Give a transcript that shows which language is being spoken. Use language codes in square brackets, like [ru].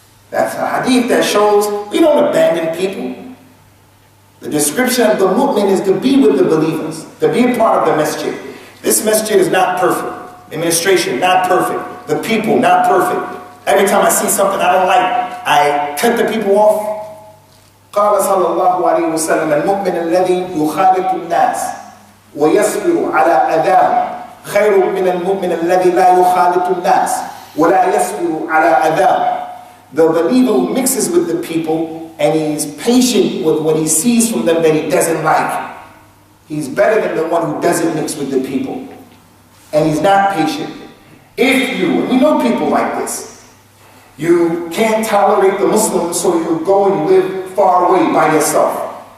[en] That's a hadith that shows we don't abandon people. The description of the mu'min is to be with the believers, to be a part of the masjid. This masjid is not perfect. Administration, not perfect. The people, not perfect. Every time I see something I don't like, I cut the people off. [ar] قال صلى الله عليه وسلم المؤمن الذي يخالط الناس ويصبر على أذاهم خير من المؤمن الذي لا يخالط الناس ولا يصبر على أذاهم. [en] The believer who mixes with the people and he's patient with what he sees from them that he doesn't like. He's better than the one who doesn't mix with the people. And he's not patient. If you, and we know people like this, you can't tolerate the Muslims, so you go and live far away by yourself.